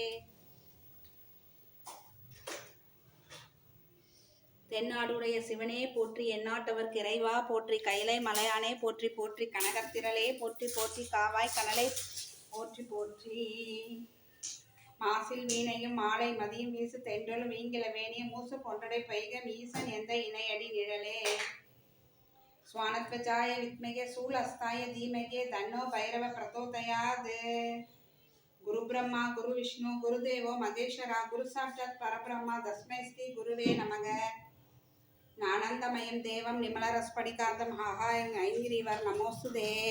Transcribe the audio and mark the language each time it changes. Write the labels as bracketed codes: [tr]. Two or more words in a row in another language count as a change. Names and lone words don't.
[ta] தென்னாடுடைய சிவனே போற்றி, எந்நாட்டவர்க்கு இறைவா போற்றி, கைலை மலையானே போற்றி போற்றி, கனகத்திரளே போற்றி போற்றி, காவாய் கனலை போற்றி போற்றி. மாசில் வீணையும் மாலை மதியும் வீசு தென்றலும் வீங்கில வேணியும் மூசு கொன்றடை பைக ஈசன் எந்த இணையடி நிழலே. [sa] स्वानत्वचाय विद्महे शूलहस्ताय धीमहि तन्नो भैरव प्रचोदयात्. गुरु ब्रह्मा गुरु विष्णु गुरुदेवो महेश्वरा गुरु साक्षात् परब्रह्म तस्मै श्री गुरुवे नमः. ज्ञानन्दमयं देवं निर्मलरसपटिकान्तं आहायं ऐङ्गिरीवर नमोस्तुते.